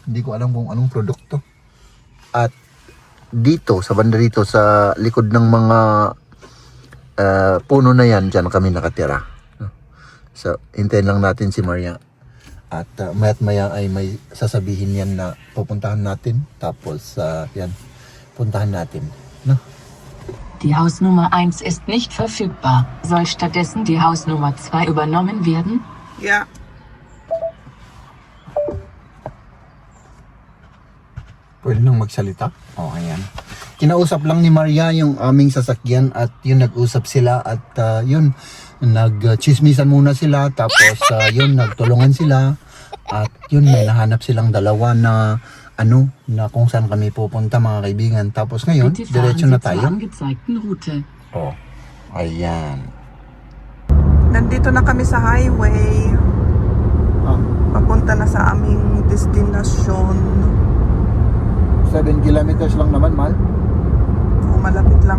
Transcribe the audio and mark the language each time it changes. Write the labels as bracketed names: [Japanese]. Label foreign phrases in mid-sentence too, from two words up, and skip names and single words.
[Filipino] Hindi ko alam kung anong produkto. At dito, sa banda dito, sa likod ng mga puno na yan, dyan kami nakatira. So, hintayin lang natin si Maria. At maya't maya ay may sasabihin yan na pupuntahan natin. Tapos, yan, puntahan natin. No? [German] Die Hausnummer 1 ist nicht verfügbar. Soll stattdessen die Hausnummer 2 übernommen werden? [English] Yeah. [Filipino] Pwede nang magsalita? Ayan. Kinausap lang ni Maria yung aming sasakyan at yun nag-usap sila at yun, nag-chismisan muna sila tapos yun, nagtulungan sila at yun, may nahanap silang dalawa na na kung saan kami pupunta mga kaibigan. Tapos ngayon, [German] Bitte fahren [Filipino] diretso [German] Sie [Filipino] na [German] zur [Filipino] tayo. [German] angezeigten Route. [Filipino] Ayan. Nandito na kami sa highway. Papunta na sa aming destinasyon. 7 kilometers lang naman, mahal. Malapit lang.